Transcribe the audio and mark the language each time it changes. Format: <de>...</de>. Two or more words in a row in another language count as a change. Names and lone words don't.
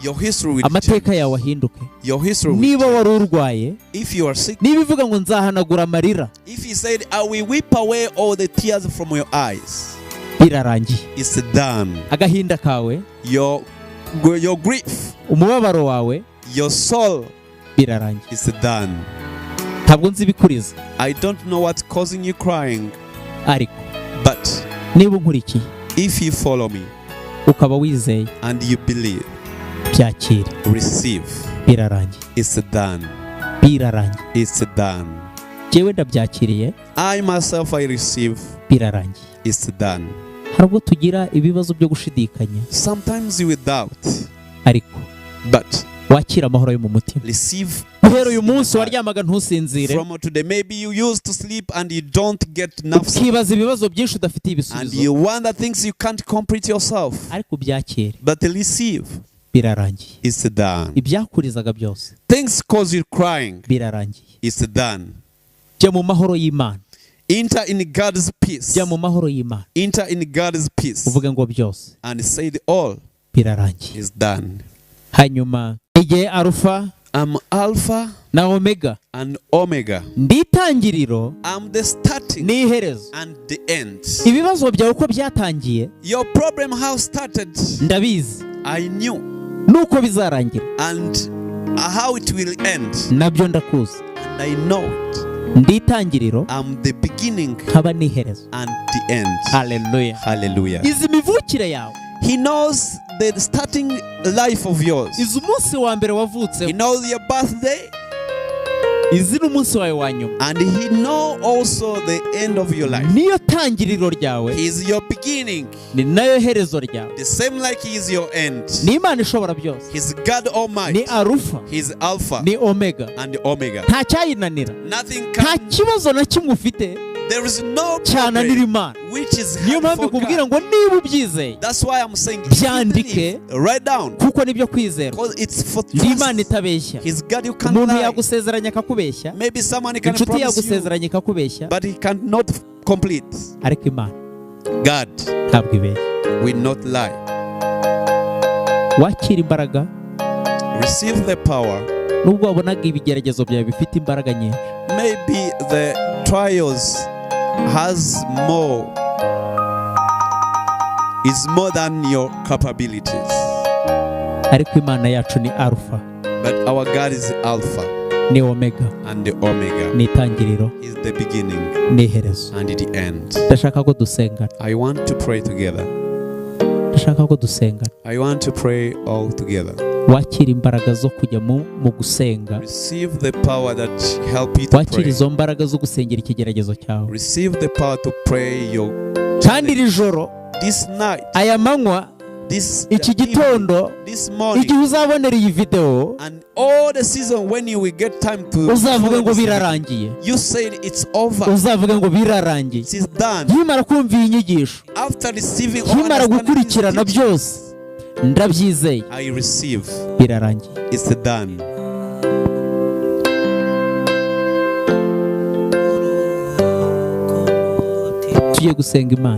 <en>your history will</en> <rw>Amateka</rw> <en>change.</en> <rw>yawe ahinduke.</rw> <en>Your history will</en> <rw>Niba</rw> <en>change.</en> <rw>wari urwaye,</rw> <en>If you are sick,</en> <rw>niba ivuga ngo nzahanagura amarira,</rw> <en>if He said, I will wipe away all the tears from your eyes,</en> <rw>birarangiye.</rw> <en>it's done.</en> <rw>Agahinda kawe,</rw> <en>Your grief,</en> <rw>umubabaro wawe,</rw> <en>your soul,</en> <rw>birarangiye.</rw> <en>it's done.</en> <rw>Ntabwo nzi ibikuriza,</rw> <en>I don't know what's causing you crying,</en> <rw>ariko</rw> <en>but</en> <rw>niba unkurikiye</rw> <en>if you follow me</en> <rw>ukaba wizeye,</rw> <en>and you believe,</en> <rw>byakire.</rw> <en>receive,</en> <rw>Birarangiye.</rw> <en>it's done.</en> <rw>Birarangiye.</rw> <en>It's done.</en> <rw>Jewe ndabyakiriye,</rw> <en>I myself, I receive,</en> <rw>birarangiye.</rw> <en>it's done.</en> <rw>Hari ubwo tugira ibibazo byo gushidikanya,</rw> <en>Sometimes you will doubt,</en> <rw>ariko</rw> <en>but</en> <rw>wakira amahoro yo mu mutima.</rw> <en>receive.</en> <rw>Guhera uyu munsi waryamaga ntusinzire,</rw> <en>From today, maybe you used to sleep and you don't get enough sleep,</en> <rw>ukibaza ibibazo byinshi udafitiye</rw> <en>and</en> <rw>ibisubizo,</rw> <en>you wonder things you can't complete yourself,</en> <rw>ariko byakire.</rw> <en>but receive,</en> <rw>Birarangiye.</rw> <en>it's done.</en> <rw>Ibyakurizaga byose,</rw> <en>Things cause you crying,</en> <rw>birarangiye.</rw> <en>it's done.</en> <rw>Jya mu mahoro y'Imana.</rw> <en>Enter in God's peace.</en> <rw>Jya mu mahoro y'Imana.</rw> <en>Enter in God's peace</en> <rw>Uvuge ngo byose</rw> <en>and say all</en> <rw>birarangiye.</rw> <en>is done.</en> <rw>Hanyuma igihe Alpha</rw> <en>I'm Alpha</en> <rw>na Omega,</rw> <en>and Omega.</en> <rw>ndi itangiriro</rw> <en>I'm the starting</en> <rw>n'iherezo.</rw> <en>and the end.</en> <rw>Ibibazo byawe uko byatangiye</rw> <en>Your problem how started,</en> <rw>ndabizi,</rw> <en>I knew,</en> <rw>nuko bizarangira</rw> <en>and how it will end,</en> <rw>nabyo ndakuzi.</rw> <en>and I know it.</en> <rw>Ndi itangiriro</rw> <en>I'm the beginning</en> <rw>nkaba n'iherezo.</rw> <en>and the end.</en> <rw>Haleluya.</rw> <en>Hallelujah.</en> <rw>Izi mivukire yawe,</rw> <en>He knows the starting life of yours.</en> <rw>izi umunsi wa mbere</rw> <en>He</en> <rw>wavutse,</rw> <en>knows your birthday,</en> <rw>izi n'umunsi wawe wa nyuma,</rw> <en>and He knows also the end of your life.</en> <rw>niyo tangiriro ryawe,</rw> <en>He is your beginning,</en> <rw>ni nayo herezo ryawe.</rw> <en>the same like He is your end.</en> <rw>Ni Imana ishobora byose,</rw> <en>He's God</en> <rw>ni</rw> <en>Almighty.</en> <rw>Alpha,</rw> <en>He's Alpha</en> <rw>ni Omega.</rw> <en>and Omega.</en> <rw>Nta cyayinanira,</rw> <en>Nothing</en> <rw>nta</rw> <en>can.</en> <rw>kibazo na kimwe ufite</rw> <en>There is no</en> <rw>cyananira</rw> <en>problem</en> <rw>Imana.</rw> <en>which is</en> <rw>Niyo</rw> <en>hard</en> <rw>mpamvu</rw> <en>for</en> <rw>ikubwira</rw> <en>God.</en> <rw>ngo niba ubyizeye</rw> <en>That's why I'm saying if you</en> <rw>byandike,</rw> <en>believe, write down,</en> <rw>kuko nibyo kwizera.</rw> <en>because it's for</en> <rw>Ni Imana</rw> <en>trust.</en> <rw>itabeshya.</rw> <en>He's God, you can't</en> <rw>Umuntu</rw> <en>lie.</en> <rw>yagusezeranya akakubeshya,</rw> <en>Maybe someone can</en> <rw>inshuti</rw> <en>promise you,</en> <rw>yagusezeranya ikakubeshya,</rw> <en>but he cannot complete.</en> <rw>ariko Imana</rw> <en>God</en> <rw>ntabwo ibeshya.</rw> <en>will not lie.</en> <rw>Wakira imbaraga</rw> <en>Receive the power.</en> <rw>nubwo wabonaga ibigeragezo byawe bifite imbaraga nyinshi.</rw> <en>Maybe the trials has more, is more than your capabilities.</en> <rw>Ariko Imana yacu ni Alpha,</rw> <en>But our God is Alpha</en> <rw>ni Omega,</rw> <en>and the Omega.</en> <rw>ni itangiriro,</rw> <en>Is the beginning</en> <rw>ni iherezo.</rw> <en>and the end.</en> <rw>Ndashaka ko dusengana.</rw> <en>I want to pray together.</en> <rw>Ndashaka ko dusengana.</rw> <en>I want to pray all together.</en> <rw>Wakira imbaraga zo kujya mu gusenga.</rw> <en>Receive the power that help you to</en> <rw>Wakira</rw> <en>pray.</en> <rw>izo mbaraga zo gusengera ikigeragezo cyawe.</rw> <en>Receive the power to pray your</en> <rw>Kandi iri joro,</rw> <en>this night,</en> <rw>aya manywa,</rw> <en>this</en> <rw>iki gitondo,</rw> <en>evening, this morning,</en> <rw>igihe uzabonera iyi video,</rw> <en>and all the season when you will get time to</en> <rw>uzavuga ngo</rw> <en>follow this.</en> <rw>birarangiye.</rw> <en>You said it's over.</en> <rw>Uzavuga ngo birarangiye.</rw> <en>It is done.</en> <rw>Nkimara kumva iyi nyigisho,</rw> <en>After receiving all</en> <rw>nkimara</rw> <en>understanding</en> <rw>gukurikirana</rw> <en>these teachings,</en> <rw>byose, ndabyizeye,</rw> <en>I receive.</en> <rw>birarangiye.</rw> <en>It's done.</en> <rw>Tugiye gusenga Imana.</rw>